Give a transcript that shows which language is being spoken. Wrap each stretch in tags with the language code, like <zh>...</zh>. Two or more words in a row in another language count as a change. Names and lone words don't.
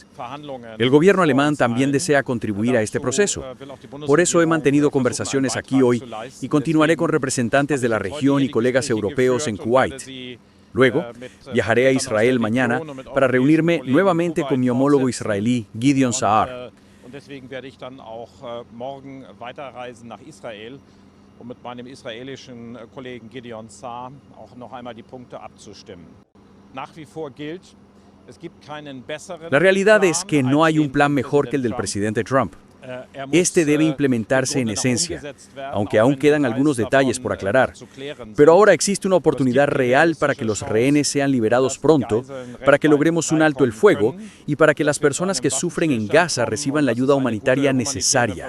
<es>El gobierno alemán también desea contribuir a este proceso. Por eso he mantenido conversaciones aquí hoy y continuaré con representantes de la región y colegas europeos en Kuwait. Luego, viajaré a Israel mañana para reunirme nuevamente con mi homólogo israelí, Gideon Saar.</es> <de>Mit meinem israelischen Kollegen Gideon Saar auch noch einmal die Punkte abzustimmen. Nach wie vor gilt, es gibt keinen besseren.</de> <es>La realidad es que no hay un plan mejor que el del presidente Trump. Este debe implementarse en esencia, aunque aún quedan algunos detalles por aclarar. Pero ahora existe una oportunidad real para que los rehenes sean liberados pronto, para que logremos un alto el fuego y para que las personas que sufren en Gaza reciban la ayuda humanitaria necesaria.</es>